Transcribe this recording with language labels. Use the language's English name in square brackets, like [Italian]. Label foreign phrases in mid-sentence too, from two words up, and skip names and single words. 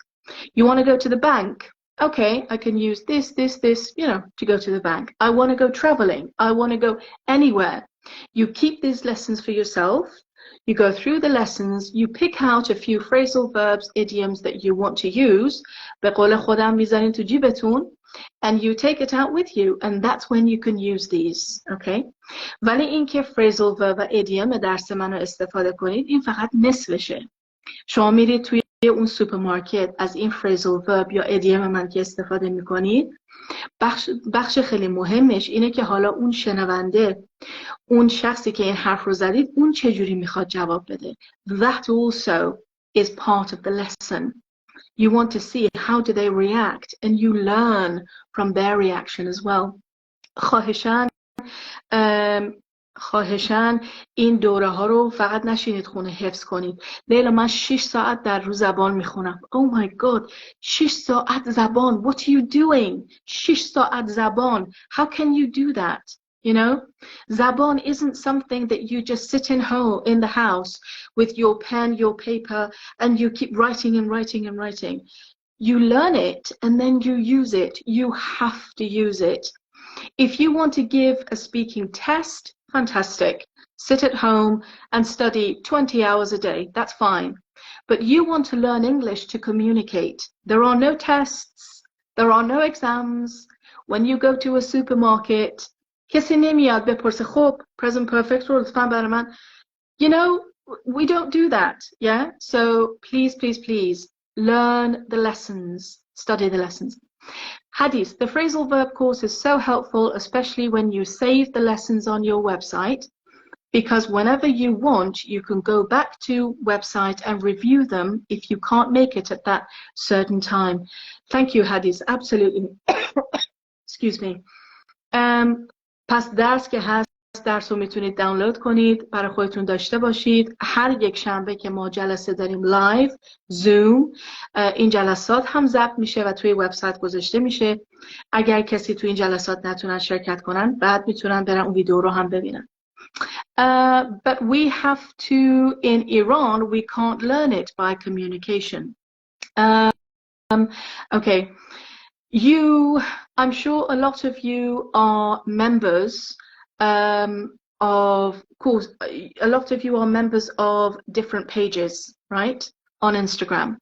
[English] You want to go to the bank. Okay, I can use this, you know, to go to the bank. I want to go traveling. I want to go anywhere. You keep these lessons for yourself. You go through the lessons. You pick out a few phrasal verbs, idioms that you want to use. [Persian] به قول خودم میذارین تو جیبتون. [English] And you take it out with you. And that's when you can use these. [Persian] Okay? ولی اینکه [English] phrasal verb [Persian] و idiom درس منو استفاده کنید، این فقط نصفشه. شما میرید توی اون سوپرمارکت از این [English] phrasal verb [Persian] یا idiom من که استفاده میکنید، بخش خیلی مهمش اینه که حالا اون شنونده، اون شخصی که این حرف رو زدید، اون چجوری میخواد جواب بده. [English] That also is part of the lesson. You want to see how do they react and you learn from their reaction as well. [Persian] خواهشاً این دوره ها رو فقط نشینید خونه حفظ کنید. لیلا من 6 ساعت در روز زبان میخونم. [English] Oh my god, 6 [Persian] ساعت زبان. [English] What are you doing? [Persian] 6 ساعت زبان. [English] How can you do that? You know, زبان isn't something that you just sit in the house with your pen, your paper, and you keep writing and writing and writing. You learn it and then you use it. You have to use it. If you want to give a speaking test, fantastic. Sit at home and study 20 hours a day. That's fine. But you want to learn English to communicate. There are no tests. There are no exams. When you go to a supermarket, [Persian] کسی نمیاد بپرسه خب [English] present perfect [Persian] رو لطفاً برای من. [English] You know, we don't do that. Yeah? So please, please, please learn the lessons. Study the lessons. Hadith, the phrasal verb course is so helpful, especially when you save the lessons on your website, because whenever you want, you can go back to website and review them if you can't make it at that certain time. Thank you, Hadith. Absolutely. Excuse me. [Persian] پس درس که هست، درس رو میتونید دانلود کنید، برای خودتون داشته باشید. هر یک شنبه که ما جلسه داریم لایو زوم، این جلسات هم ضبط میشه و توی وبسایت گذاشته میشه. اگر کسی توی این جلسات نتونن شرکت کنن، بعد میتونن برن اون ویدیو رو هم ببینن. [English] But we have to, in Iran, we can't learn it by communication. Okay. I'm sure a lot of you are members of course, a lot of you are members of different pages, right, on Instagram.